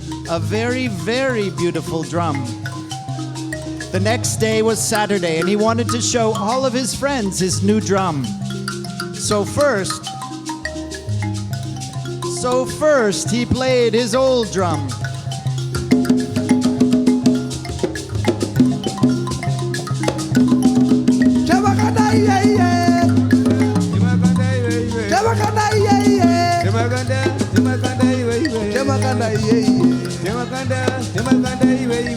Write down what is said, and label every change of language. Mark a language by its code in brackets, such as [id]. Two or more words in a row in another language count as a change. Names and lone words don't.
[en] A very, very beautiful drum. The next day was Saturday, and he wanted to show all of his friends his new drum. So first, he played his old drum. Chamakanda yeah yeah. Chamakanda yeah yeah. [bem] Chamakanda, Chamakanda iwe iwe. [en] Chamakanda yeah yeah. [bem] Chamakanda, Chamakanda iwe iwe.